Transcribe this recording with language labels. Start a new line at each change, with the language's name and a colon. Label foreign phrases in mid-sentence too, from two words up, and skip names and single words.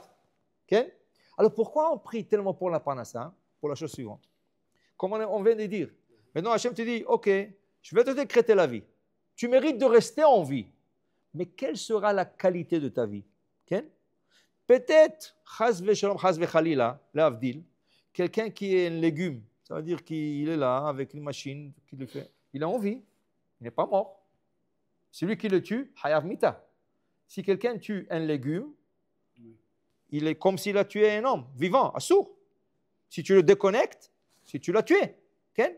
French: Okay? Alors pourquoi on prie tellement pour la parnassa? Pour la chose suivante. Comme on vient de dire. Maintenant, Hachem te dit, ok, je vais te décréter la vie. Tu mérites de rester en vie. Mais quelle sera la qualité de ta vie? Okay? Peut-être,
Hebrew: חס ושלום, חס וחלילה, להבדיל,
French: quelqu'un qui est un légume, ça veut dire qu'il est là avec une machine, qu'il le fait. Il a envie, il n'est pas mort. Celui qui le tue,
Hebrew: חייב מיתה.
French: Si quelqu'un tue un légume, il est comme s'il a tué un homme vivant, assourd. Si tu le déconnectes, si tu l'as tué, okay?